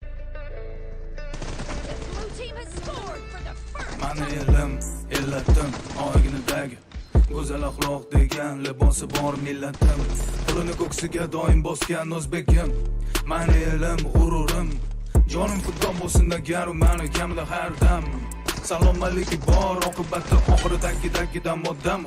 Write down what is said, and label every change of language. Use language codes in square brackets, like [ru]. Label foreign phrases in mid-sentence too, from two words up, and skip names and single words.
[en] The blue team has scored for the first Mani time. [uz] elim, illatim, oynadagi go'zal axloq degan libosi bor millatim. Pulini ko'ksiga doim bosgan o'zbekim. Mani elim, g'ururim. Jonim fido bo'lsin agar u mani kamida har dam. Salom alayki bor, oqibati oxiri tagida-gida modam.